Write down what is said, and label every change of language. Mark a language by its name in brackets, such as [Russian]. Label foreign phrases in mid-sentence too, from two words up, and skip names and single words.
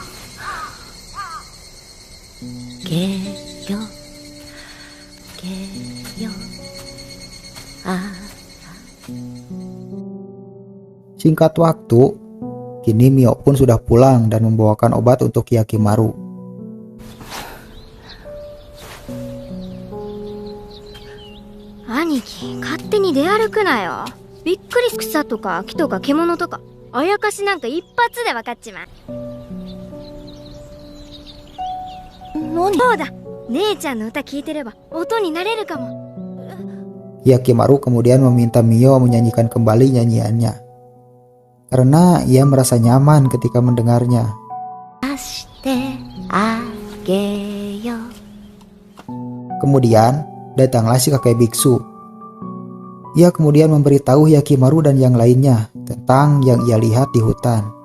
[Indonesian] Singkat waktu, kini Mio pun sudah pulang dan membawakan obat untuk Hyakkimaru. [Japanese] Aniki, 勝手に出歩くなよ。びっくり草とか木とか獣とかあやかしなんか一発で分かっちまう。そうだ、姉ちゃんの歌聞いてれば音になれるかも。 [Indonesian] Hyakimaru kemudian meminta Mio menyanyikan kembali nyanyiannya, karena ia merasa nyaman ketika mendengarnya. Kemudian datanglah si kakek biksu. Ia kemudian memberitahu Hyakimaru dan yang lainnya tentang yang ia lihat di hutan.